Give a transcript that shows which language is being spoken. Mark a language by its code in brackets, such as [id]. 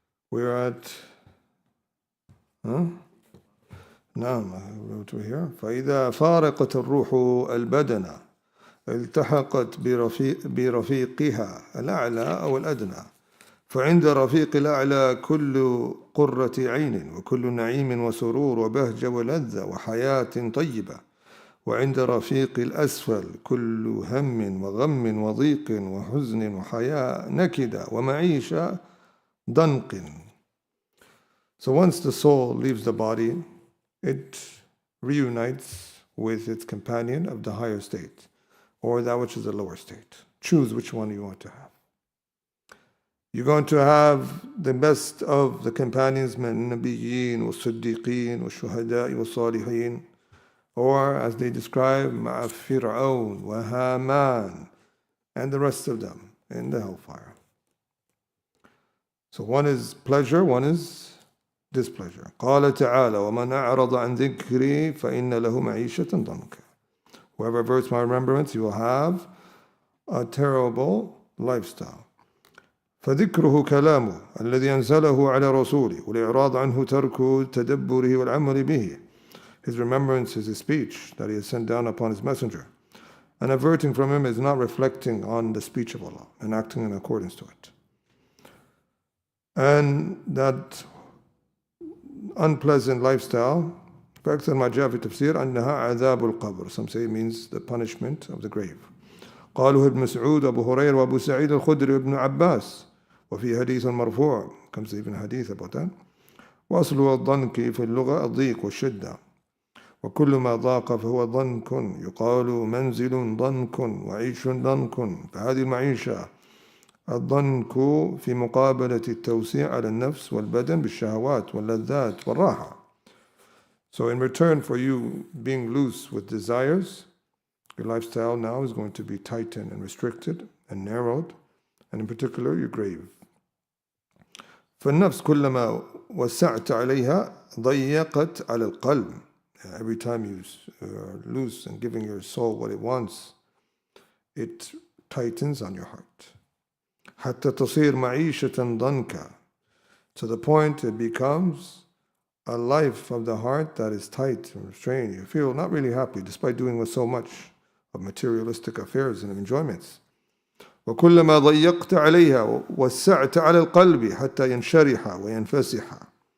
[en] We're at, نعم, I wrote here. [ar] فإذا فارقت الروح البدن التحقت برفيقها الأعلى أو الأدنى فعند رفيق الأعلى كل قرة عين وكل نعيم وسرور وبهجة ولذة وحياة طيبة وعند رفيق الأسفل كل هم وغم وضيق وحزن وحياة نكدة ومعيشة ضنك. [en] So once the soul leaves the body, it reunites with its companion of the higher state, or that which is the lower state. Choose which one you want to have. You're going to have the best of the companions, [ar] من النبيين والصديقين والشهداء والصالحين, [en] or as they describe, [ar] مع فرعون وهامان, [en] and the rest of them in the hellfire. So one is pleasure, one is displeasure. [ar] قال تعالى ومن أعرض عن ذكري فإن له معيشة ضنكا. [en] Whoever averts my remembrance, he will have a terrible lifestyle. [ar] فذكره كلامه الذي أنزله على رسوله والإعراض عنه ترك تدبره والعمل به. [en] His remembrance is his speech that he has sent down upon his messenger. And averting from him is not reflecting on the speech of Allah and acting in accordance to it. And that unpleasant lifestyle, [ar] فأكثر ما جاء في تفسير أنها عذاب القبر. [en] Some say it means the punishment of the grave. [ar] قاله ابن مسعود وابو هريرة وابو سعيد الخدري وابن عباس وفي حديث مرفوع. [en] Comes even hadith about that. [ar] وأصل الضنك في اللغة الضيق والشدة وكل ما ضاق فهو ضنك يقال منزل ضنك وعيش ضنك فهذه المعيشة الضنك في مقابلة التوسيع على النفس والبدن بالشهوات واللذات والراحة. [en] So in return for you being loose with desires, your lifestyle now is going to be tightened and restricted and narrowed, and in particular your grave. [ar] فالنفس كلما وسعت عليها ضيقت على القلب. [en] Every time you are loose and giving your soul what it wants, it tightens on your heart. [ar] حتى تصير معيشة ضنكا, [en] to the point it becomes a life of the heart that is tight and restrained. You feel not really happy despite doing so much of materialistic affairs and of enjoyments. [ar] وكلما ضيقت عليها وسعت على القلب حتى ينشرح وينفسح.